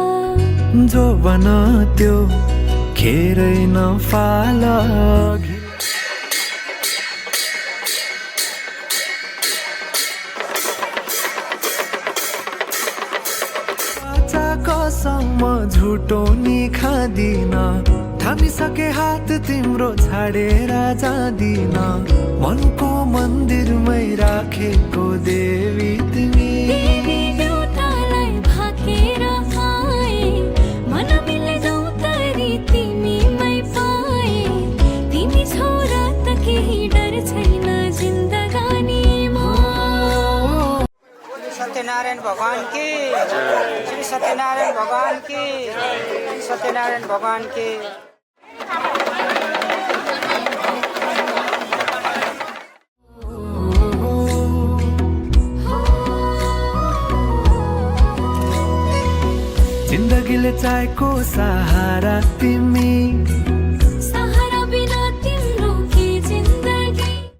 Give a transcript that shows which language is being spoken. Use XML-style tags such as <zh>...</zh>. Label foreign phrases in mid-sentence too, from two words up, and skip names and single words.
<ne>जो बन त्यो खेरै नफाल कसम झुटो नि खादिन थामिसके हात तिम्रो छाडेर जादिन मनको मन्दिरमै राखेको देवी तिमी देवी देउतालाई भाकेर आए मन मिले गौतरी तिमीमै पाए तिमी छोरा त केही डर छैन जिन्दगानीमा</ne> <hi>सत्यनारायण भगवान की श्री सत्यनारायण भगवान की सत्यनारायण भगवान की</hi> <ne>जिन्दगीले चाहेको सहारा तिमी सहारा बिना तिम्रो के जिन्दगी</ne>